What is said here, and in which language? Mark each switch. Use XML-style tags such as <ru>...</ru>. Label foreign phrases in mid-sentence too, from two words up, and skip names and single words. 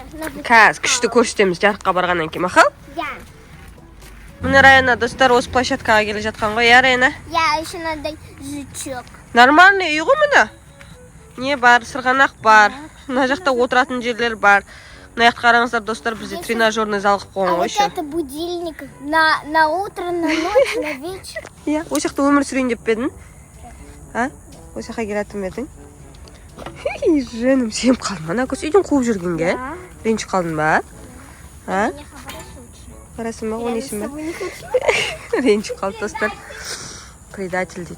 <kk>Қазір күшті көрсетеміз жарыққа барғаннан кейін, мақал? Я. Міне Раяна, достар, осы площадкаға келе жатқан ғой, иә, Раяна?</kk> <ru>Я еще</ru> <kk>мынандай жучок. Нормальный үй ғой міне. Не бар, сырғанақ бар. Мына жақта отыратын жерлер бар. Мына жақта қараңыздар, достар, бізде</kk> <ru>тренажерный зал</ru> <kk>қылып қойған А ғой</kk> <ru>вот еще. это будильник на утро, на ночь, на вечер.</ru> <kk>Иә, осы жақта өмір сүрейін деп педің? Осы жаққа келетін бедің? Жаным, сеніп қалдың ба? Ана көз үйден қуып жүргенге? Ренжіп қалдың ба? Барасың ба, ойнайсың ба? Ренжіп қалды, достар. Предатель дейді.</kk>